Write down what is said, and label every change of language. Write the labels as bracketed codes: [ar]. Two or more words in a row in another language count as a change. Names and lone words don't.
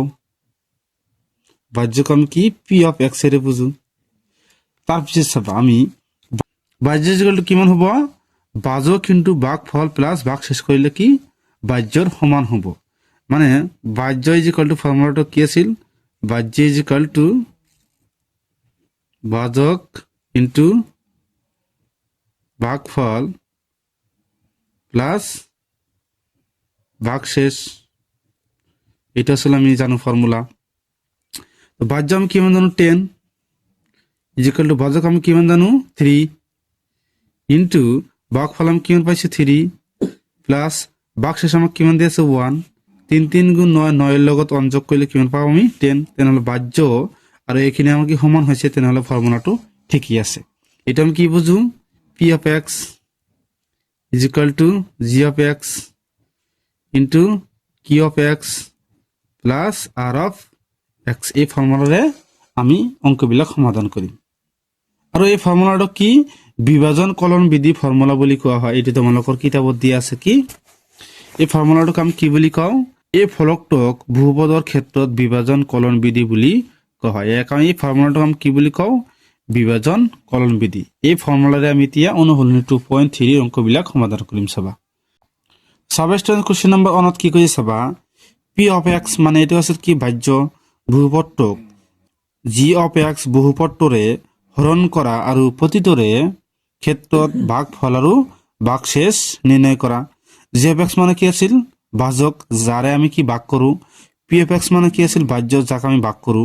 [as] ভাজ্যক আমি কি [en] p of x [as] এৰে বুঝো। তাৰপিছত চাবা আমি ভাজ্য ইকুয়াল কিমান হ'ব ভাজক ইনটু ভাগফল প্লাস ভাগশেষ কৰিলে কি ভাজ্যৰ সমান হ'ব। মানে ভাজ্য [en] is equal to [as] ফৰ্মুলাটো কি আছিল ভাজ্য [en] is equal to [as] ভাজক ইনটু ভাগফল প্লাস ভাগশেষ। এটা আসলে আমি জানো ফর্মুলা। তো ভাজ্য আমি কিমান জানো 10 [en] is equal to [as] ভাজক আমি কিমান জানো 3 ইনটু ভাগফল আমি কিমান পাইছো 3 প্লাস ভাগশেষ আমাক কিমান দি আছে 1। 3 3 গুণ 9, 9 এর লগত 1 যোগ কৰিলে কিমান পাম আমি 10। তেনেহলে ভাজ্য আৰু এইখিনি আমাৰ কি সমান হৈছে, তেনেহলে ফৰ্মুলাটো ঠিকই আছে। এটা আমি কি বুঝো [en] p of x is equal to g of x into q of x plus r of x. [as] এই ফর্মুলাৰে আমি অংকবিলাক সমাধান কৰিম। আৰু এই ফৰ্মুলাটো কি বিভাজন কলন বিধি ফৰ্মুলা বুলি কোৱা হয়। এটি তোমালোকৰ কিতাপত দিয়া আছে। কি এই ফৰ্মুলাটোক আমি কি বুলি কওঁ এই ফলকটোক বহুপদৰ ক্ষেত্ৰত বিভাজন কলন বিধি বুলি কোৱা হয়। এই ফৰ্মুলাটোক আমি কি বুলি কওঁ বিভাজন কলন বিধি। এই ফৰ্মুলাৰে আমি এতিয়া অনুসলনি 2.3 অংকবিলাক সমাধান কৰিম চাবা। [en] substance question number 1 [as] কি কৈছে চাবা [en] p of x [as] মানে এটো আছে কি ভাজ্য বহুপদটোক [en] g of x [as] বহুপদটোৰে হৰণ কৰা আৰু প্ৰতিটোৰে ক্ষেত্ৰত ভাগফল আৰু ভাগশেষ নিৰ্ণয় কৰা। [en] g of x [as] মানে কি আছিল ভাজক যাৰে আমি কি ভাগ কৰো, [en] p of x [as] মানে কি আছিল ভাজ্য যাক আমি ভাগ কৰো।